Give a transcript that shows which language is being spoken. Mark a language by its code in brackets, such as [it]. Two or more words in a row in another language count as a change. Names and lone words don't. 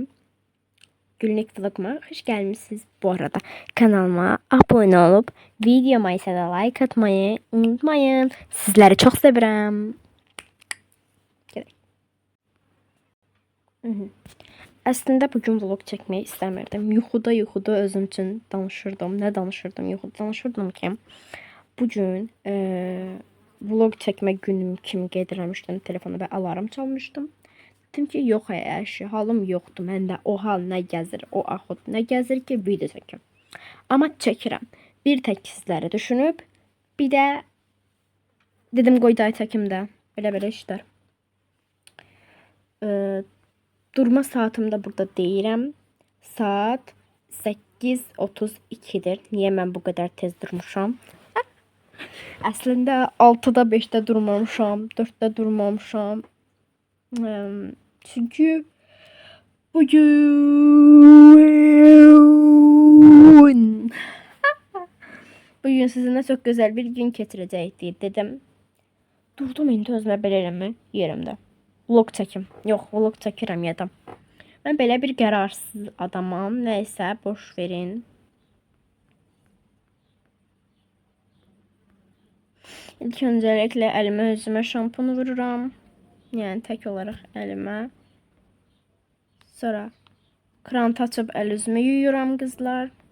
[tr] Günlük vloguma hoş gelmişsiniz. Bu arada kanalıma abone olup videoma ise de like atmayı unutmayın. Sizleri çok sevirəm. Aslında bugün vlog çekmeyi istemirdim. [az] Yuxuda özüm üçün danışırdım. Ne danışırdım? Yuxuda danışırdım ki bugün vlog çekme günüm kimi gedirmişdim telefonu ve alarm çalmışdım. Dedim ki yox əşi, halım yoxdur. Məndə o hal nə gəzir, o axut nə gəzir ki video çəkim. Amma çəkirəm. Bir tək sizləri düşünüb, bir də dedim qoy day çəkim də. Belə işlər. Durma saatimdə burada deyirəm. Saat 8:32'dir. Niye mən bu kadar tez durmuşam? Əslində 6-da 5-də durmamışam, 4-də durmamışam. [tr] Çünkü bugün sizinle çok güzel bir gün geçirecektik dedim. [az] Durdum indi özümə belə eləmə yerimdə. Vlog çəkim. Yox, vlog çəkirəm yadam. Ben belə bir qərarsız adamam. [tr] Neyse boş verin. İlk öncelikle elime yüzüme şampunu vururam. Yani tek olarak elime. [az] Sonra krant açıp el yüzümü yuyuram kızlar.